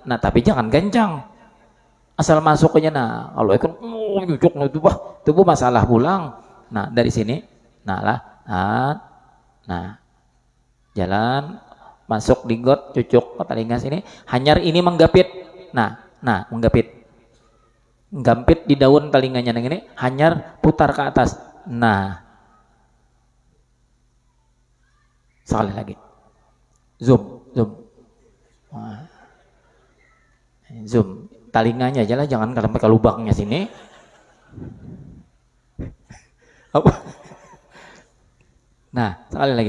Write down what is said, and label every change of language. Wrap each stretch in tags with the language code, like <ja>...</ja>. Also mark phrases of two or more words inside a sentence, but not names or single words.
<bjn>Nah, tapi jangan kencang. Asal masuknya nah, kalau ikut cucuk itu masalah pulang. Nah, dari sini. Nah, jalan masuk di got, cucuk ke telinga sini. Hanyar ini menggapit. Nah, menggapit. Gampit di daun telinganya yang ini, hanyar putar ke atas. Nah, sekali lagi. Zoom. Zoom telinganya aja lah, jangan sampai ke lubangnya sini. Apa? Nah, sekali lagi.</bjn>